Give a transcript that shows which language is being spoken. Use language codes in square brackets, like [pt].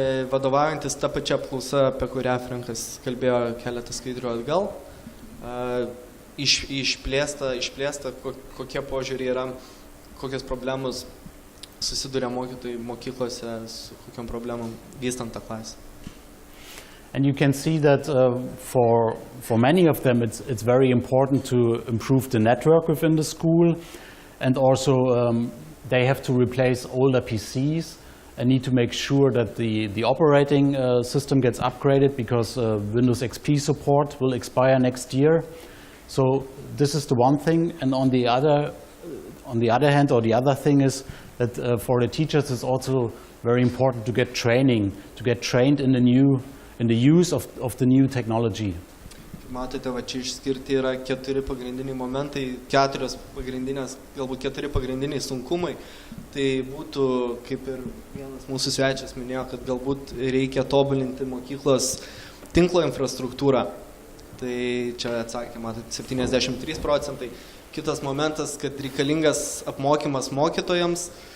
[lt] Vadovaujantis tą pačią apklausą, apie kurią Frankas kalbėjo keletą skaidrių atgal, išplėsta kokie požiūriai yra, kokios problemos susiduria mokytojai mokyklose, su kokiom problemom vystant tą klasę. [en] And you can see that for many of them it's very important to improve the network within the school, and also they have to replace older PCs and need to make sure that the operating system gets upgraded, because Windows XP support will expire next year. So this is the one thing, and on the other hand, or the other thing is that for the teachers it's also very important to get training, to get trained in the use of the new technology. [lt] Matote, va čia išskirti yra keturi pagrindiniai momentai, galbūt keturi pagrindiniai sunkumai. Tai būtų, kaip ir vienas mūsų svečias minėjo, kad galbūt reikia tobulinti mokyklos tinklo infrastruktūrą. Tai čia atsakė, matote, 73%. Kitas momentas, kad reikalingas apmokymas mokytojams.